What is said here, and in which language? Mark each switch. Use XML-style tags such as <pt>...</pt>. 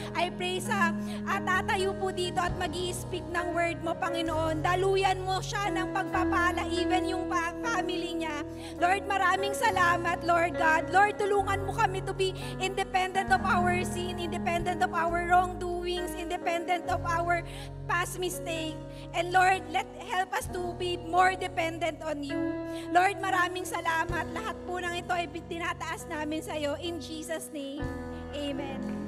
<tl>I pray sa tatayo po dito at mag-i-speak ng word mo, Panginoon. Daluyan mo siya ng pagpapala,</tl> <en>even</en> <tl>yung family niya. Lord, maraming salamat, Lord God. Lord, tulungan mo kami</tl> <en>to be independent of our sin, independent of our wrongdoings, independent of our past mistake. And Lord, help us to be more dependent on you.</en> <tl>Lord, maraming salamat. Lahat po ng ito ay tinataas namin sa iyo.</tl> <en>In Jesus' name, amen.</en>